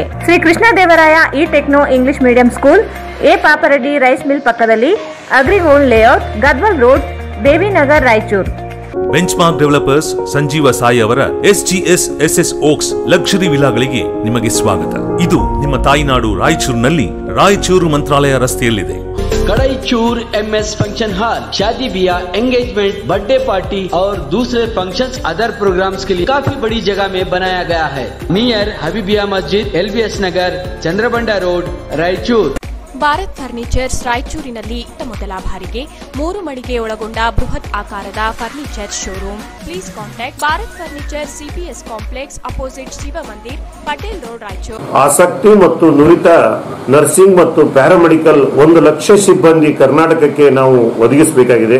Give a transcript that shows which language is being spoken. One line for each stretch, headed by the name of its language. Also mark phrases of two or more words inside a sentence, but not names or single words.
Kannada: ಶ್ರೀ ಕೃಷ್ಣ ದೇವರಾಯ ಇ ಟೆಕ್ನೋ ಇಂಗ್ಲಿಷ್ ಮೀಡಿಯಂ ಸ್ಕೂಲ್, ಎ ಪಾಪರೆಡ್ಡಿ ರೈಸ್ ಮಿಲ್ ಪಕ್ಕದಲ್ಲಿ, ಅಗ್ರಿಗೋಲ್ಡ್ ಲೇಔಟ್, ಗದ್ವಾಲ್ ರೋಡ್, ದೇವಿನಗರ್, ರಾಯಚೂರು. ಬೆಂಚ್ಮಾರ್ಕ್ ಡೆವಲಪರ್ಸ್ ಸಂಜೀವ ಸಾಯಿ ಅವರ SGS SS ಓಕ್ಸ್ ಲಕ್ಸುರಿ ವಿಲಾಗಳಿಗೆ ನಿಮಗೆ ಸ್ವಾಗತ. ಇದು ನಿಮ್ಮ ತಾಯಿನಾಡು ರಾಯಚೂರಿನಲ್ಲಿ ರಾಯಚೂರು ಮಂತ್ರಾಲಯ ರಸ್ತೆಯಲ್ಲಿದೆ.
Hindi: कड़ाईचूर MS फंक्शन हॉल शादी ब्याह,
English: engagement, birthday party
Hindi: और दूसरे फंक्शंस,
English: other programs
Hindi: के लिए काफी बड़ी जगह में बनाया गया है. नियर हबीबिया मस्जिद, LBS नगर, चंद्रबंडा रोड, रायचूर.
Kannada: ಭಾರತ್ ಫರ್ನಿಚರ್ಸ್ ರಾಯಚೂರಿನಲ್ಲಿ ಮೊದಲ ಬಾರಿಗೆ 3 ಮಳಿಗೆ ಒಳಗೊಂಡ ಬೃಹತ್ ಆಕಾರದ ಫರ್ನಿಚರ್ ಶೋರೂಮ್.
English: please contact
Kannada: ಭಾರತ್ ಫರ್ನಿಚರ್, CPS ಕಾಂಪ್ಲೆಕ್ಸ್, ಅಪೋಸಿಟ್ ಶಿವ ಮಂದಿರ್, ಪಟೇಲ್ ರೋಡ್, ರಾಯಚೂರು. ಆಸಕ್ತಿ ಮತ್ತು ನುರಿತ ನರ್ಸಿಂಗ್ ಮತ್ತು ಪ್ಯಾರಾಮೆಡಿಕಲ್ 1 ಲಕ್ಷ ಸಿಬ್ಬಂದಿ ಕರ್ನಾಟಕಕ್ಕೆ ನಾವು ಒದಗಿಸಬೇಕಾಗಿದೆ.